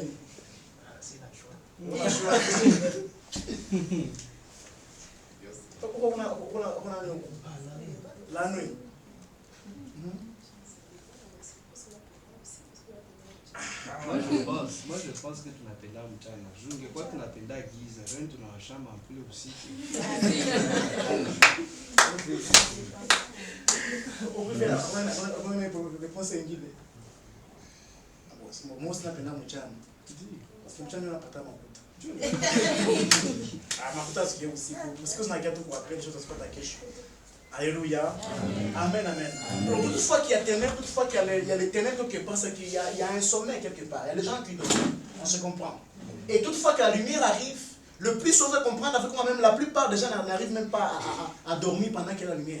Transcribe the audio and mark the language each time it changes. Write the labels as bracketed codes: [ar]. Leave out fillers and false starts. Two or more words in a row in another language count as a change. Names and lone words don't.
[fr] c'est la choix. On a choisi. Pourquoi on a la nuit? Moi je pense que [sw] tunapenda mchana. Ungekuwa tunapenda giza, leo tunawasha mampuli usiku. [fr] On peut faire la réponse ingine. Moi aussi [sw] napenda mchana. [fr] Parce que [sw] mchana unapata makuta. Makuta sikia usiku. Usiku zinaingia tu kwa après, chose zipata kesho. [fr] Alléluia. Amen, amen. Donc, toutefois qu'il y a ténèbres, toutefois qu'il y a les ténèbres quelque part, c'est qu'il y a un sommeil quelque part. Il y a des gens qui dorment. On se comprend. Et toutefois que la lumière arrive, Le plus souvent, vous comprendre avec moi-même, la plupart des gens n'arrivent même pas à dormir pendant qu'il y a la lumière.